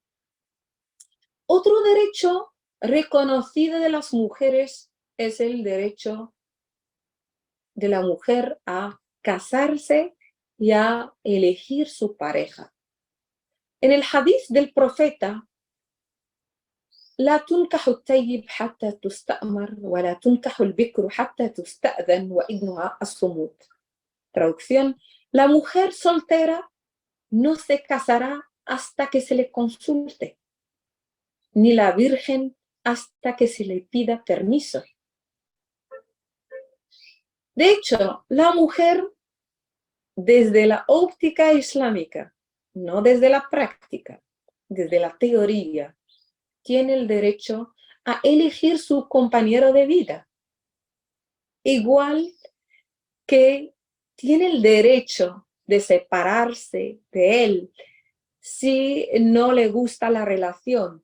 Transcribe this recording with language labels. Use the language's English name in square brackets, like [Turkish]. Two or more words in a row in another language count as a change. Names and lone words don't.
[Spanish] Otro derecho reconocido de las mujeres es el derecho de la mujer a casarse y a elegir su pareja. En el hadith del profeta, [Arabic] لا تنكح الطيب حتى تستأمر ولا تنكح البكر حتى تستأذن وإذنها الصمود. [Spanish] Traducción: la mujer soltera no se casará hasta que se le consulte, ni la virgen hasta que se le pida permiso. De hecho, la mujer, desde la óptica islámica, no desde la práctica, desde la teoría, tiene el derecho a elegir su compañero de vida, igual que tiene el derecho de separarse de él si no le gusta la relación.